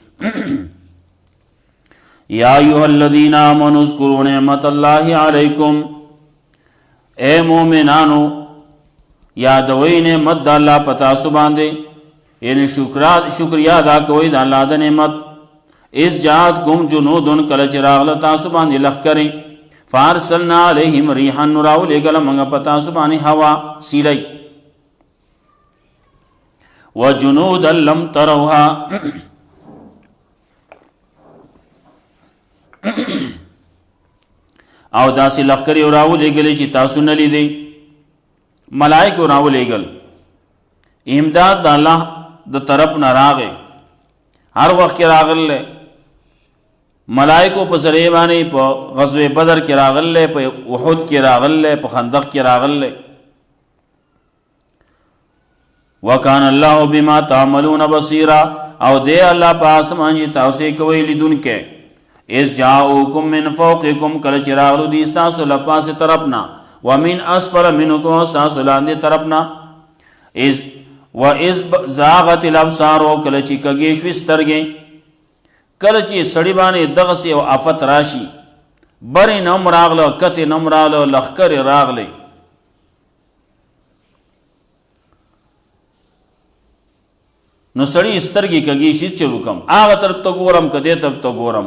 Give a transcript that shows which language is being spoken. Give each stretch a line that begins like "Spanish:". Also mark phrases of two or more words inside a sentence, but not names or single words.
Arabic: یا ایها الذین آمنوا اذکروا نعمت الله علیکم،
Pashto: اے مومنانو یادوئ نعمت د الله په تاسو باندې، یعنی شکریا ادا کوئ د الله د نعمت.
Arabic: اذ جاءتکم جنود،
Pashto: کله چې راغله تاسو باندې لښکرې،
Arabic: فارسلنا علیهم ریحا،
Pashto: نو راولېږله موږ په تاسو باندې هوا سیلی.
Arabic: وجنودا لم تروها،
Pashto: او داسې لښکرې راولېږلې چې تاسو نه لیدئ. ملائکو راولېږل، امداد د الله د طرف نه راغی، هر وخت کې راغلی. ملائکو په ذریعه باندې په غزوه بدر کې راغله، په احد کې راغله، په خندق کې راغله.
Arabic: وکان الله بما تعملون بصیرا،
Pashto: او دی الله په اسمان چې تاسو کوي لیدونکې.
Arabic: اس جاءوکم من فوقکم،
Pashto: کله چې راغلو دي تاسو له پاسه طرفنا،
Arabic: ومن اسفل منکم،
Pashto: تاسو لاندې طرفنا.
Arabic: اذ زاغت الابصار،
Pashto: کله چې کږې شوې سترګې، کله چې سړی باندې دغسې یو آفت راشي، برې نم راغله کتې نم راغله لښکرې راغلی، نو سړی سترګې کږې شي چې وکم هغه طرف ته ګورم که دې طرف ته ګورم.